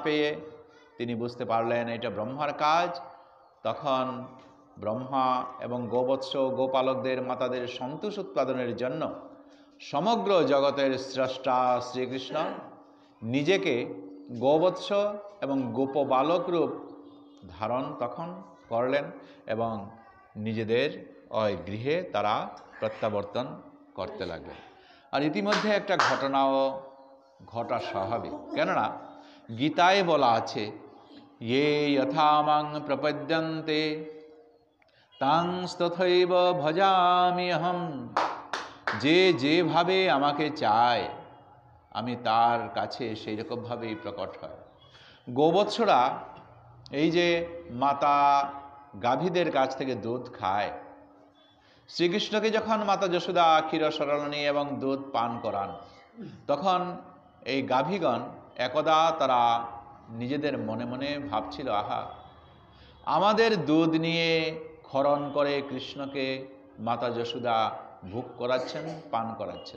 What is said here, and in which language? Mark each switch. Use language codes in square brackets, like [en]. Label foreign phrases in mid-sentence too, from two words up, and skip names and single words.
[bn] পেয়ে তিনি বুঝতে পারলেন এটা ব্রহ্মার কাজ, তখন ব্রহ্মা এবং গোবৎস গোপালকদের মাতাদের সন্তোষ উৎপাদনের জন্য সমগ্র জগতের স্রষ্টা শ্রীকৃষ্ণ নিজেকে গোবৎস এবং গোপবালক রূপ ধারণ তখন করলেন এবং নিজেদের ওই গৃহে তারা প্রত্যাবর্তন করতে লাগলেন। আর ইতিমধ্যে একটা ঘটনাও ঘটা স্বাভাবিক, কেননা গীতায় বলা আছে, [sa] ये यथा मां प्रपद्यन्ते तां तथैव भजामि अहम्, [bn] যে যেভাবে আমাকে চায় আমি তার কাছে সেই রকমভাবেই প্রকট হয়। গোবৎসরা এই যে মাতা গাভীদের কাছ থেকে দুধ খায়, শ্রীকৃষ্ণকে যখন মাতা যশোদা ক্ষীরসরণী এবং দুধ পান করান, তখন এই গাভীগণ একদা তারা নিজেদের মনে মনে ভাবছিল, আহা, আমাদের দুধ নিয়ে ক্ষরণ করে কৃষ্ণকে মাতা যশোদা ভোগ করাচ্ছেন, পান করাচ্ছেন।